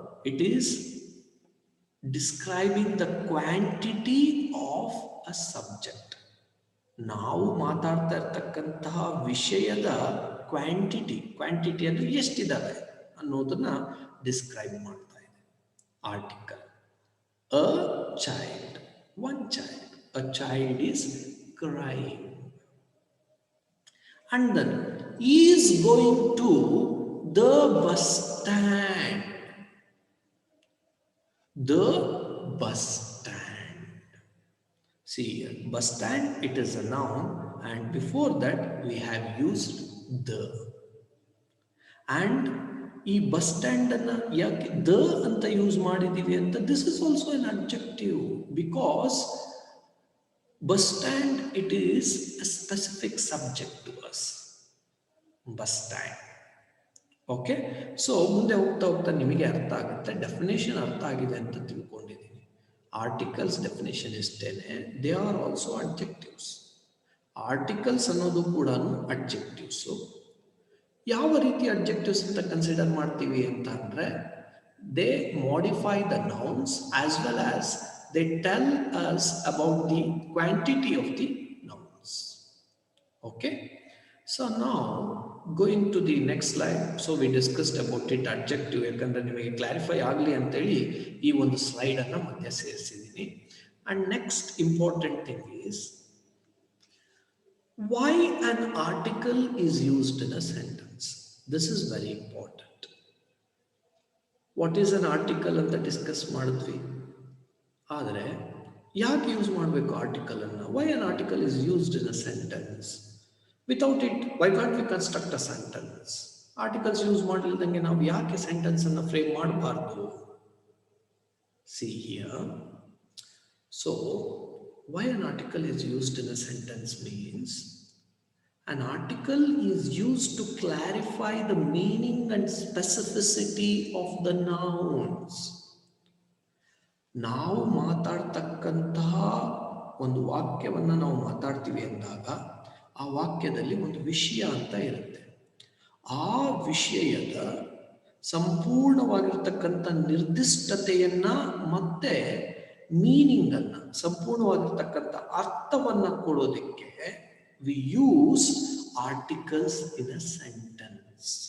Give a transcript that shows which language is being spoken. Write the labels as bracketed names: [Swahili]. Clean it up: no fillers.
[English] It is describing the quantity of a subject. [Kannada] ನಾವು ಮಾತಾಡ್ತಾ ಇರ್ತಕ್ಕಂತಹ ವಿಷಯದ ಕ್ವಾಂಟಿಟಿ ಅಂದರೆ ಎಷ್ಟಿದಾವೆ ಅನ್ನೋದನ್ನ ಡಿಸ್ಕ್ರೈಬ್ ಮಾಡ್ತಾ ಇದೆ article. [English] A child, one child. A child is crying. And then he is going to the bus stand. The bus stand. See here, bus stand, it is a noun, and before that we have used the. And [Kannada] ಈ bus stand ಅನ್ನ ಯಾಕೆ the ಅಂತ use ಮಾಡಿದೀವಿ ಅಂತ, [English] This is also an adjective, because bus stand it is a specific subject to us. Bus stand. [Kannada] Okay, so ಮುಂದೆ ಹೋಗ್ತಾ ಹೋಗ್ತಾ ನಿಮಗೆ ಅರ್ಥ ಆಗುತ್ತೆ, ಡೆಫಿನೇಷನ್ ಅರ್ಥ ಆಗಿದೆ ಅಂತ ತಿಳ್ಕೊಂಡಿದ್ದೀನಿ. [English] Articles definition ಇಷ್ಟೇನೆ, they are also adjectives. [Kannada] Articles ಅನ್ನೋದು ಕೂಡ ಅಡ್ಜೆಕ್ಟಿವ್ಸು. ಯಾವ ರೀತಿ ಅಡ್ಜೆಕ್ಟಿವ್ಸ್ ಅಂತ ಕನ್ಸಿಡರ್ ಮಾಡ್ತೀವಿ ಅಂತ ಅಂದರೆ, [English] They modify the nouns as well as they tell us about the quantity of the nouns. Okay, so ನಾವು going to the next slide. So we discussed about it adjective, [Kannada] ಯಾಕಂದರೆ ನಿಮಗೆ clarify ಆಗಲಿ ಅಂತೇಳಿ ಈ ಒಂದು ಸ್ಲೈಡನ್ನು ಮಧ್ಯೆ ಸೇರಿಸಿದ್ದೀನಿ. [English] And next important thing is why an article is used in a sentence. This is very important. What is an article [Kannada] ಅಂತ discuss ಮಾಡಿದ್ವಿ, ಆದರೆ ಯಾಕೆ ಯೂಸ್ ಮಾಡಬೇಕು ಆರ್ಟಿಕಲ್ ಅನ್ನು? [English] why an article is used in a sentence? without it why can't we construct a sentence? [Kannada] Articles use ಮಾಡಲಿದ್ದಂಗೆ ನಾವು ಯಾಕೆ sentence ಅನ್ನು frame ಮಾಡಬಾರ್ದು? [English] see here, so why an article is used in a sentence means an article is used to clarify the meaning and specificity of the nouns. [Kannada] ನಾವು ಮಾತಾಡ್ತಕ್ಕಂತಹ ಒಂದು ವಾಕ್ಯವನ್ನು ನಾವು ಮಾತಾಡ್ತೀವಿ ಅಂದಾಗ ಆ ವಾಕ್ಯದಲ್ಲಿ ಒಂದು ವಿಷಯ ಅಂತ ಇರುತ್ತೆ. ಆ ವಿಷಯದ ಸಂಪೂರ್ಣವಾಗಿರ್ತಕ್ಕಂಥ ನಿರ್ದಿಷ್ಟತೆಯನ್ನ ಮತ್ತೆ ಮೀನಿಂಗ್ ಅನ್ನ, ಸಂಪೂರ್ಣವಾಗಿರ್ತಕ್ಕಂಥ ಅರ್ಥವನ್ನ ಕೊಡೋದಕ್ಕೆ [English] we use articles in a sentence.